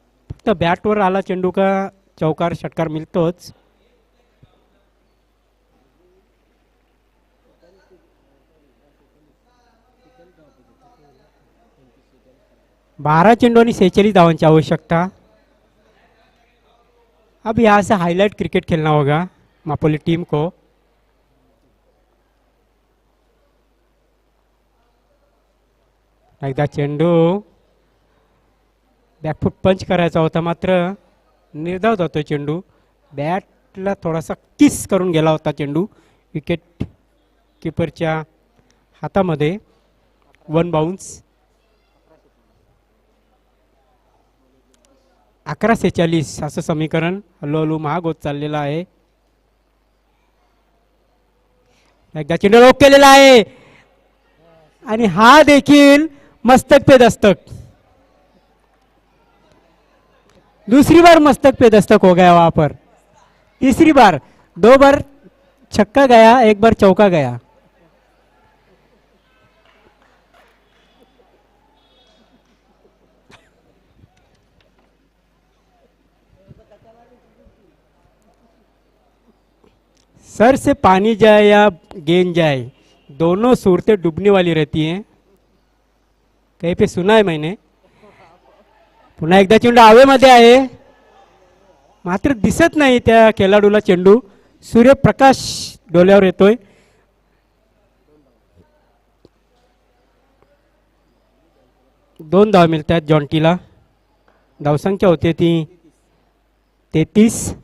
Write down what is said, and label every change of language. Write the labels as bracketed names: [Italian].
[Marathi] फक्त बॅटवर आला चेंडू का चौकार षटकार मिळतोच. बारा चेंडू आणि 46 धावांची आवश्यकता. [Hindi] अब यहाँ से हाईलाइट क्रिकेट खेलना होगा मापोली टीम को. [Marathi] एकदा चेंडू बॅकफुट पंच करायचा होता मात्र निर्धाव जातो चेंडू. बॅटला थोडासा किस करून गेला होता चेंडू विकेट किपरच्या हातामध्ये. 1 बाउन्स. 11:46 असं समीकरण हळूहळू महाग होत चाललेलं आहे. एकदा चेंडू रोक केलेला आहे आणि हा देखील [Hindi] मस्तक पे दस्तक. दूसरी बार मस्तक पे दस्तक हो गया वहां पर. तीसरी बार 2 बार छक्का गया 1 बार चौका गया. सर से पानी जाए या गेंद जाए दोनों सूरतें डूबने वाली रहती हैं. कहीं पे सुना है मैंने. [Marathi] पुन्हा एकदा चेंडू हवेमध्ये आहे मात्र दिसत नाही त्या खेळाडूला चेंडू. सूर्यप्रकाश डोल्यावर येतोय. दोन धाव मिळतात जॉन्टीला. धावसंख्या होते ती 33.